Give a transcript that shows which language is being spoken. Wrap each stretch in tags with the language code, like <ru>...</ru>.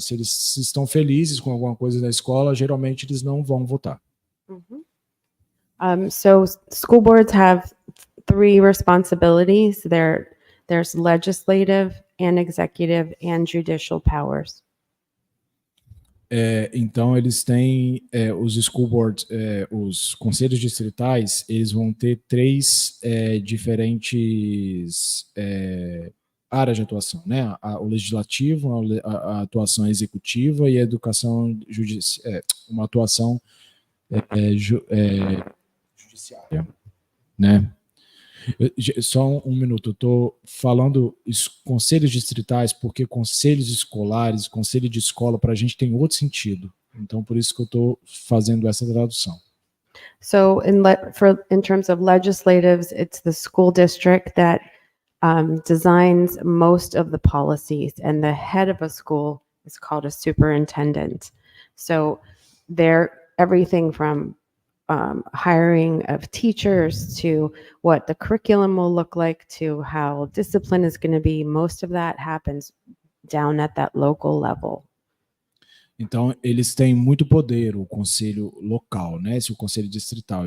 <pt>Se eles estão felizes com alguma coisa da escola, geralmente eles não vão votar.</pt> <en>So school boards have 3 responsibilities. There's legislative and executive and judicial powers.</en> <pt>Então eles têm os school boards, os conselhos distritais, eles vão ter 3 diferentes áreas de atuação, né? O legislativo, a atuação executiva e a educação uma atuação judiciária, né? Só um minuto, eu estou falando conselhos distritais, porque conselhos escolares, conselho de escola, para a gente tem outro sentido. Então, por isso que eu estou fazendo essa tradução.</pt> <en>So in terms of legislatives, it's the school district that designs most of the policies, and the head of a school is called a superintendent. So they're everything from hiring of teachers to what the curriculum will look like to how discipline is going to be. Most of that happens down at that local level.</en> <pt>Então, eles têm muito poder, o conselho local, né? O conselho distrital.</pt>